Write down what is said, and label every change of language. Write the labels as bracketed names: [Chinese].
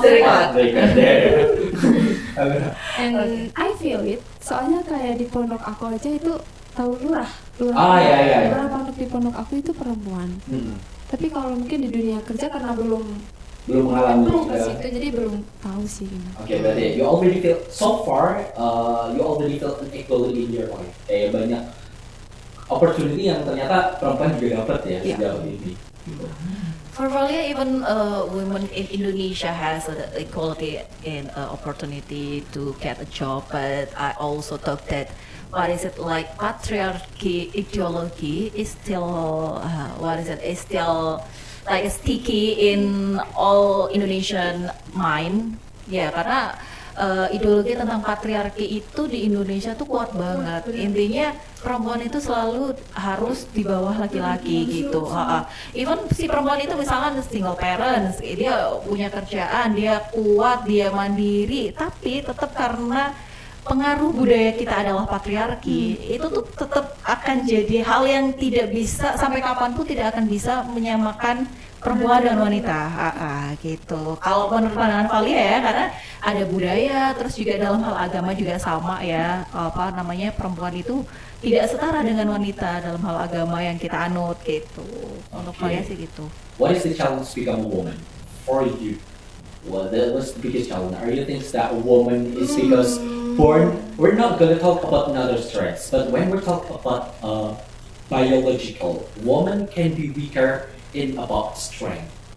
[English] the record. And I feel it. [Indonesian] Soalnya kayak di pondok aku aja itu tahu lurah. Iya. Pondok di pondok aku itu perempuan. Tapi kalau mungkin di dunia kerja karena belum mengalami ke situ, jadi belum tahu sih gimana. Berarti [English] you already feel so far you already feel inequality in your life. [Indonesian] Kayak banyak opportunity yang ternyata perempuan juga dapat ya sejauh ini. [English] For Valia, even women in Indonesia has equality in opportunity to get a job, but I also thought that patriarchy ideology is still is still like sticky in all Indonesian mind. [Indonesian] Ya, karena ideologi tentang patriarki itu di Indonesia tuh kuat banget. Intinya perempuan itu selalu harus di bawah laki-laki gitu. Even si perempuan itu misalkan single parents, dia punya kerjaan, dia kuat, dia mandiri, tapi tetap karena pengaruh budaya kita adalah patriarki, itu tuh tetap akan jadi hal yang tidak bisa sampai kapanpun tidak akan bisa menyamakan perempuan dan wanita, gitu. Kalau menurut pandangan Valia ya, karena ada budaya, terus juga dalam hal agama juga sama ya, perempuan itu tidak setara dengan wanita dalam hal agama yang kita anut gitu. Untuk Valia sih gitu. [English] What is the challenge to become a woman for you? Well, what's the biggest challenge? Are you think that a woman is because born? We're not gonna talk about another strengths, but when we talk about biological, woman can be weaker in about strength.